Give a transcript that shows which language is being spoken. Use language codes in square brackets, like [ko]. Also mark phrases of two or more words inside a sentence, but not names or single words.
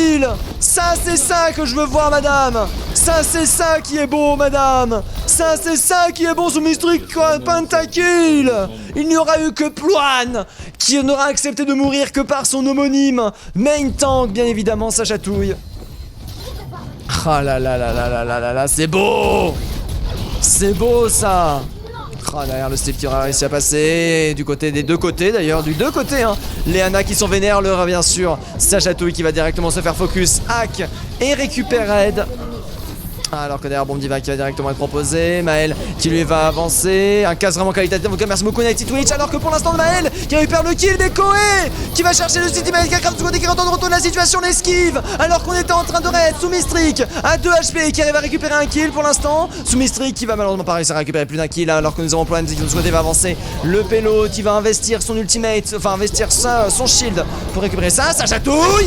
[fr] Ça c'est ça que je veux voir, madame. Ça c'est ça qui est beau, madame. Ça, c'est ça qui est bon sous Mystric Pentakill. Il n'y aura eu que Ploan qui n'aura accepté de mourir que par son homonyme. [en] Main tank, [fr] bien évidemment, ça chatouille. Ah là là là là là là là là, c'est beau. C'est beau ça. Ah, derrière le Steve qui aura réussi à passer, du côté des deux côtés d'ailleurs, du deux côtés hein. Les Anna qui sont vénères, le bien sûr, ça chatouille qui va directement se faire focus, hack et récupère Red. Alors que derrière Bomb Diva qui va directement être proposé, Maël qui lui va avancer, un casse vraiment qualitatif, donc merci beaucoup Nighty Twitch, alors que pour l'instant Maël qui récupère le kill des Koé, qui va chercher le City Maël qui accroche du côté qui retourne la situation, l'esquive, alors qu'on était en train de raid sous Mystric à 2 HP qui arrive à récupérer un kill pour l'instant, sous Mystric qui va malheureusement pas réussir à récupérer plus d'un kill, alors que nous avons Plan qui de ce côté va avancer, le Pélo qui va investir son ultimate, enfin investir son shield pour récupérer ça, ça chatouille.